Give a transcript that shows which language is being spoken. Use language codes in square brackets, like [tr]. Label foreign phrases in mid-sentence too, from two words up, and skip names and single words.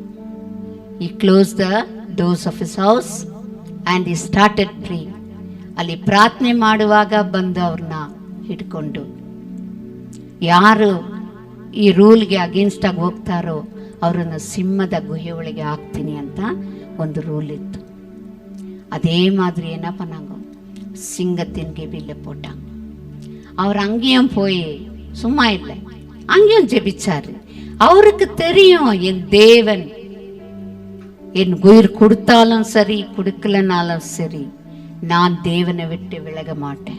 [en] he close the doors of his house and he started praying. [kn] ಅಲ್ಲಿ ಪ್ರಾರ್ಥನೆ ಮಾಡುವಾಗ ಬಂದು ಅವ್ರನ್ನ ಹಿಡ್ಕೊಂಡು, ಯಾರು ಈ ರೂಲ್ಗೆ ಅಗೇನ್ಸ್ಟ್ ಆಗಿ ಹೋಗ್ತಾರೋ ಅವರನ್ನು ಸಿಂಹದ ಗುಹೆ ಒಳಗೆ ಹಾಕ್ತೀನಿ ಅಂತ ಒಂದು ರೂಲ್ ಇತ್ತು. [ta] அதே மாதிரி என்ன பண்ணாங்க, சிங்கத்தின் கெபில போட்டாங்க. அவர் அங்கேயும் போய் சும்மா இல்லை, அங்கேயும் ஜெபிச்சாரு. அவருக்கு தெரியும் என் தேவன் என் உயிர் கொடுத்தாலும் சரி கொடுக்கலனாலும் சரி நான் தேவனை விட்டு விலக மாட்டேன்.